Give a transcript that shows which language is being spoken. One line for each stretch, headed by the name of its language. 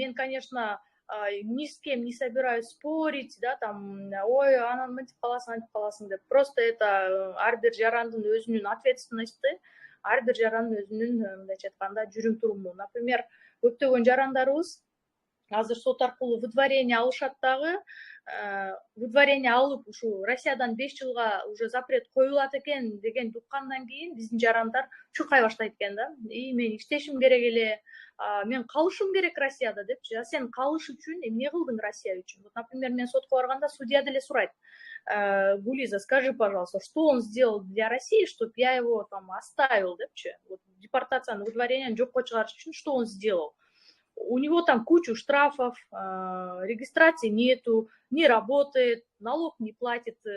Russian: Мен, конечно, ни с кем не собираюсь спорить, да, там, ой,
Kyrgyz: анан мынтип каласың деп.
Russian: Просто это
Kyrgyz: ар бир жарандын өзүнүн ответственности, ар бир жарандын өзүнүн, мындайча айтканда, жүрүм туруму. Например, көптөгөн жарандарыбыз азыр сот аркылуу выдворение алышат дагы. Выдворение алып, ушу Россиядан 5 жылга уже запрет коюлат экен деген уккандан кийин биздин жарандар чуркай баштайт экен да. И мен иштешим керек эле, мен калышым керек Россияда депчи. Сен калыш үчүн эмне кылдың Россия үчүн?
Russian: Вот, например,
Kyrgyz: мен сотко барганда судья деле сурайт:
Russian: Гулиза, скажи, пожалуйста, что он сделал для России, чтобы я его там оставил,
Kyrgyz: депчи? Вот депортацияны, выдворение жокко чыгарыш үчүн
Russian: что он сделал? У него там кучу штрафов, регистрации нету, не работает, налог не платит.